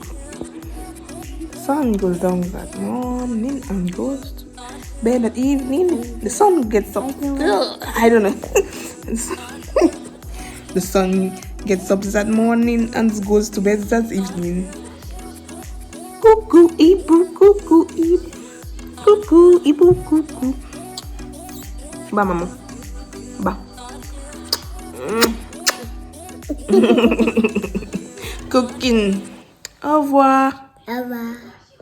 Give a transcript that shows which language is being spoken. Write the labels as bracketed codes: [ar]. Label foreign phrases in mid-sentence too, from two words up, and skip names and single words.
[en] Sun goes down that morning and goes to bed at evening. The sun gets up. I don't know. The sun gets up that morning and goes to bed that evening. Cuckoo, Ibu, cuckoo, Ibu. Cuckoo, Ibu, cuckoo. Ba, mama. Ba. Cooking. [fr] Au revoir. Au revoir.